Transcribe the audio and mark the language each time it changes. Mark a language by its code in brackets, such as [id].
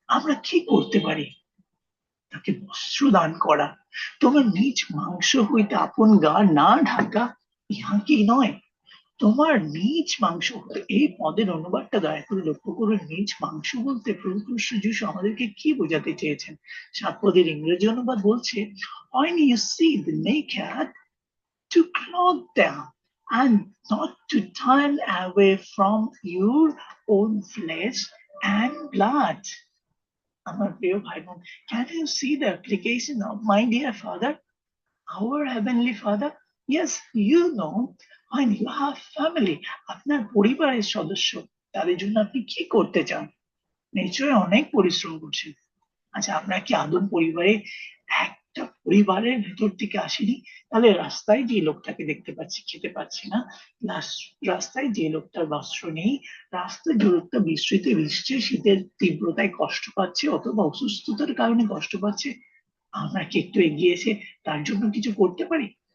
[bn] আমরা কি করতে পারি? তাকে বস্ত্র দান করা। তোমার নিজ মাংস হইতে আপন গা না ঢাকা, ইহা কি নয়? তোমার নিজ মাংস হতে, এই পদের অনুবাদটা দয়া করে লক্ষ্য করুন। নিজ মাংস বলতে প্রভু খ্রিস্ট যিশু আমাদেরকে কি বোঝাতে চেয়েছেন? 7 পদের ইংরেজি অনুবাদ বলছে, [en] when you see the naked, to clothe them and not to turn away from your own flesh and blood. [bn] আমার প্রিয় ভাই বোন, [en] can you see the application of my dear Father, our heavenly Father? Yes, you know, when you have family, [bn] আপনার পরিবারের সদস্য, তাদের জন্য আপনি কি করতে চান? নিশ্চয়ই অনেক পরিশ্রম করছেন। আচ্ছা, আমরা কি আদম পরিবারে একটা পরিবারের ভেতর থেকে আসেনি? তাহলে রাস্তায় যে লোকটাকে দেখতে পাচ্ছি খেতে পাচ্ছি না, রাস্তায় যে লোকটার বস্ত্র নেই, রাস্তায় যে লোকটা বৃষ্টিতে ভিজছে, শীতের তীব্রতায় কষ্ট পাচ্ছে অথবা অসুস্থতার কারণে কষ্ট পাচ্ছে, আমরা কি একটু এগিয়ে এসে তার জন্য কিছু করতে পারি?